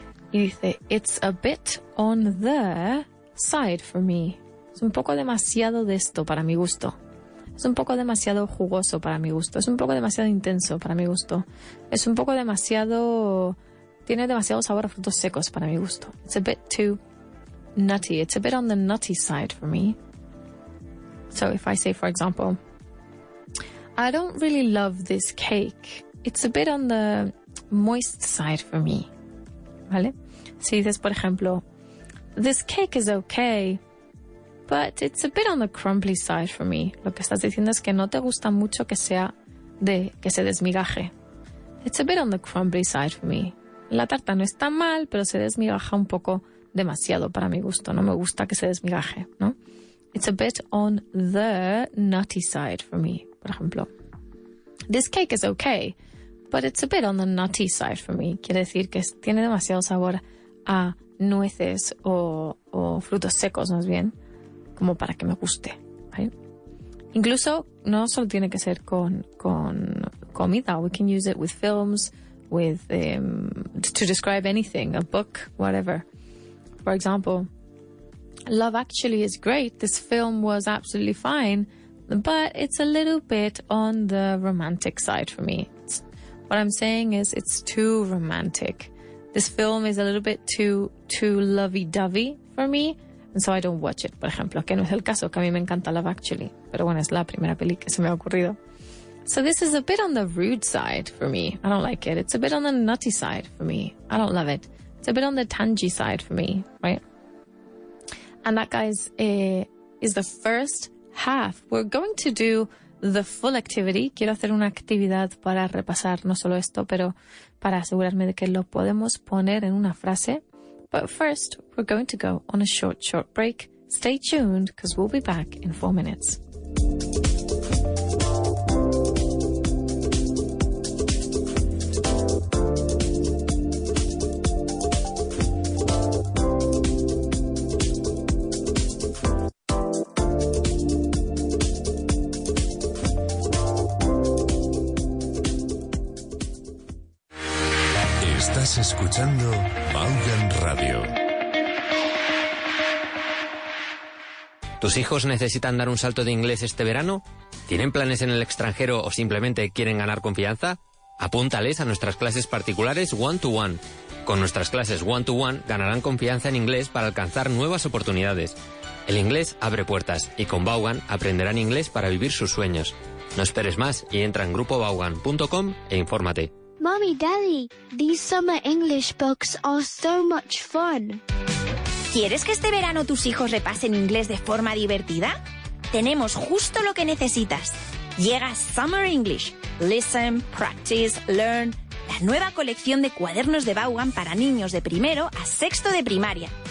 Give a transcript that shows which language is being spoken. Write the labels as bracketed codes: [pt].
[es] Y dice, [en] it's a bit on the side for me. [es] Es un poco demasiado de esto para mi gusto. Es un poco demasiado jugoso para mi gusto. Es un poco demasiado intenso para mi gusto. Es un poco demasiado... Tiene demasiado sabor a frutos secos para mi gusto. [en] It's a bit too nutty. It's a bit on the nutty side for me. So if I say, for example, I don't really love this cake. It's a bit on the moist side for me. [es] ¿Vale? Si dices, por ejemplo, [en] this cake is okay, but it's a bit on the crumbly side for me. [es] Lo que estás diciendo es que no te gusta mucho que se desmigaje. [en] It's a bit on the crumbly side for me. [es] La tarta no está mal, pero se desmigaja un poco demasiado para mi gusto. No me gusta que se desmigaje, ¿no? [en] It's a bit on the nutty side for me, [es] por ejemplo. [en] This cake is okay, but it's a bit on the nutty side for me. [es] Quiere decir que tiene demasiado sabor a nueces o frutos secos, más bien, como para que me guste, ¿vale? Incluso no solo tiene que ser con comida. [en] We can use it with films, with to describe anything, a book, whatever. For example, Love Actually is great. This film was absolutely fine, but it's a little bit on the romantic side for me. What I'm saying is it's too romantic. This film is a little bit too lovey-dovey for me, and so I don't watch it, [es] por ejemplo, que no es el caso, que a mí me encanta Love Actually, pero bueno, es la primera peli que se me ha ocurrido. [en] So this is a bit on the rude side for me. I don't like it. It's a bit on the nutty side for me. I don't love it. It's a bit on the tangy side for me, right? And that, guys, is the first half. We're going to do the full activity. [es] Quiero hacer una actividad para repasar no solo esto, pero para asegurarme de que lo podemos poner en una frase. [en] But first, we're going to go on a short break. Stay tuned, because we'll be back in 4 minutes. [es] Estás escuchando Vaughan Radio. ¿Tus hijos necesitan dar un salto de inglés este verano? ¿Tienen planes en el extranjero o simplemente quieren ganar confianza? Apúntales a nuestras clases particulares one-to-one. Con nuestras clases one-to-one ganarán confianza en inglés para alcanzar nuevas oportunidades. El inglés abre puertas y con Vaughan aprenderán inglés para vivir sus sueños. No esperes más y entra en grupovaughan.com e infórmate. [en] Mommy, Daddy, these summer English books are so much fun. [es] ¿Quieres que este verano tus hijos repasen inglés de forma divertida? Tenemos justo lo que necesitas. Llega Summer English. [en] Listen, practice, learn. [es] La nueva colección de cuadernos de Vaughan para niños de primero a sexto de primaria.